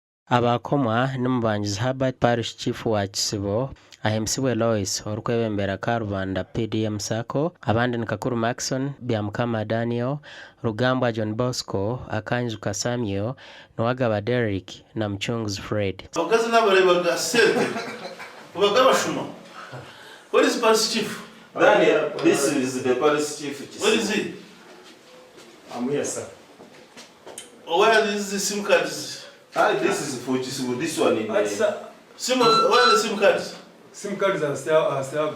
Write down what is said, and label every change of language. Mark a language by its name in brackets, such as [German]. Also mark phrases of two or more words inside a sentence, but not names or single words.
[Chiga] abakomwa n'umubangizi Herbert [English] Parish Chief [Chiga] wa Kisibo ahemsibwe Lois orukwebembera ka Rubanda PDM Sacco abandi ni Kakuru Maxon Byamukama Daniel Rugambwa John Bosco Akanjuka Samuel Nwagaba Derek na Mchunguzi Fred. Wakazi n'abarebaga sente ubagaba shuma. [English] What is Parish Chief? Daniel, this is the Parish Chief. What is he? I'm here, sir. Where is the SIM cards? This is for Chisibu. This one in where are the SIM cards? SIM cards are still